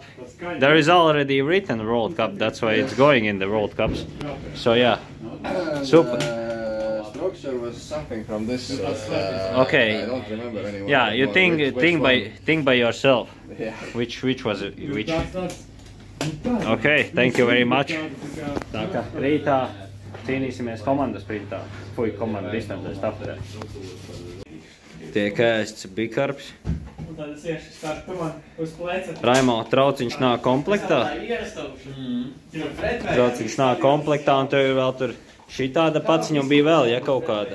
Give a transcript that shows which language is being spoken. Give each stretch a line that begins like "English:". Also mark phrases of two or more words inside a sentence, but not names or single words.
English: There is already written World Cup, that's why it's going in the World Cups. So yeah, super. Structure was something from this. Okay. I don't remember anymore. Yeah, you think by yourself. Yeah. Which was it? Which? Okay, thank you very much.
Latvian: Tā kā rītā cīnīsimies komandas sprintā. Fui, komandu distancē stafetē. Tiek ēsts bikarbs. Raimo, trauciņš nāk komplektā. Trauciņš nāk komplektā un tev ir vēl tur šī tāda paciņa un bija vēl, ja kaut kāda.